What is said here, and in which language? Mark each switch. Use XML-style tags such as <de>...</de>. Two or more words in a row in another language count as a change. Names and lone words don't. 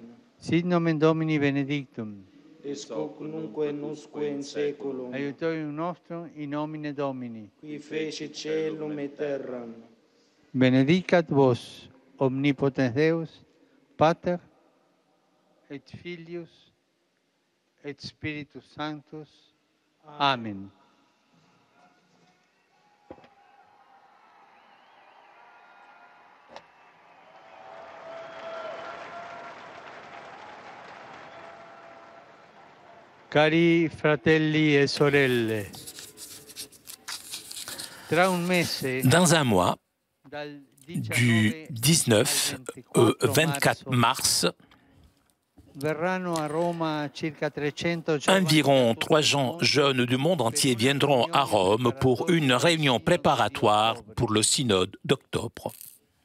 <la>Sit nomen Domini benedictum. Ex hoc nunquam usque in saeculum. Aiutorium nostrum in nomine Domini. Qui fecit caelum et terram. Benedicat vos, omnipotens Deus, Pater, et Filius, et Spiritus Sanctus. Amen.</la> <it>Cari fratelli e sorelle,</it> <fr>dans un mois, du 19 au 24 mars, environ 300 jeunes du monde entier viendront à Rome pour une réunion préparatoire pour le synode d'octobre.</fr>